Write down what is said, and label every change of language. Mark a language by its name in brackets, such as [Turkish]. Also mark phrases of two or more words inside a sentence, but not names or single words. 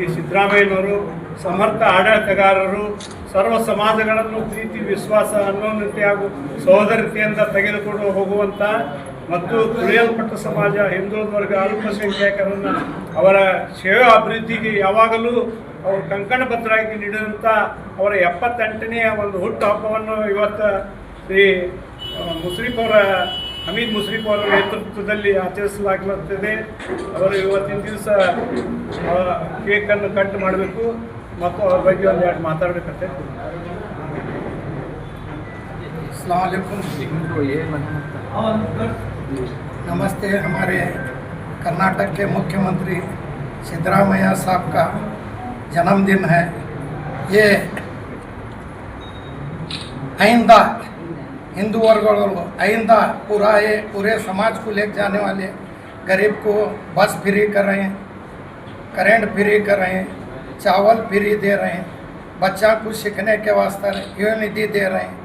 [Kannada] ಸಿದ್ದರಾಮಯ್ಯನವರು ಸಮರ್ಥ ಆಡಳಿತಗಾರರು ಸರ್ವ ಸಮಾಜಗಳನ್ನು ಪ್ರೀತಿ ವಿಶ್ವಾಸ ಅನ್ನೋನ್ಯತೆ ಹಾಗೂ ಸಹೋದರತೆಯಿಂದ ತೆಗೆದುಕೊಂಡು ಹೋಗುವಂಥ ಮತ್ತು ತುಳಿಯಲ್ಪಟ್ಟ ಸಮಾಜ ಹಿಂದುಳಿದ ವರ್ಗ ಅಲ್ಪಸಂಖ್ಯಾತರನ್ನು ಅವರ ಸೇವಾ ಅಭಿವೃದ್ಧಿಗೆ ಯಾವಾಗಲೂ ಅವರು ಕಂಕಣಬದ್ಧರಾಗಿ ನೀಡಿದಂಥ ಅವರ 78ನೇ ಒಂದು ಹುಟ್ಟುಹಬ್ಬವನ್ನು ಇವತ್ತು ಶ್ರೀ ಹಮೀದ್ ಮುಶ್ರೀಫ್ ಅವರ ನೇತೃತ್ವದಲ್ಲಿ ಆಚರಿಸಲಾಗುತ್ತದೆ. ಅವರು ಇವತ್ತಿನ ದಿವಸ ಕೇಕನ್ನು ಕಟ್ ಮಾಡಬೇಕು ಮತ್ತು ಅವ್ರ ಬಗ್ಗೆ ಒಂದು ಎರಡು ಮಾತಾಡಬೇಕಂತೆ. [Hindi] नमस्ते। हमारे कर्नाटक के मुख्यमंत्री सिद्धरामैया साहब का जन्मदिन है। ये आइंदा हिंदू वर्ग आइंदा पूरे समाज को ले जाने वाले गरीब को बस फ्री कर रहे हैं, करेंट फ्री कर रहे हैं, चावल फ्री दे रहे हैं, बच्चा को सीखने के वास्ते यूनिटी दे रहे हैं।